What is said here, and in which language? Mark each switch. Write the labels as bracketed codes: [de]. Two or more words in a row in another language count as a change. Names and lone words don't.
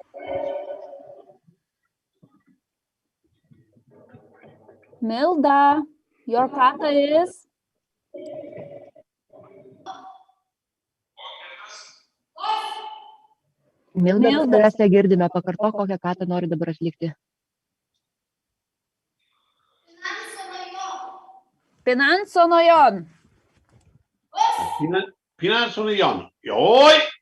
[en] Milda, your kata is? [lt] Milda, mes tavęs negirdime, pakartok, kokią katą nori dabar atlikti. Finanzo Noyon. Finanzo Noyon. Oi!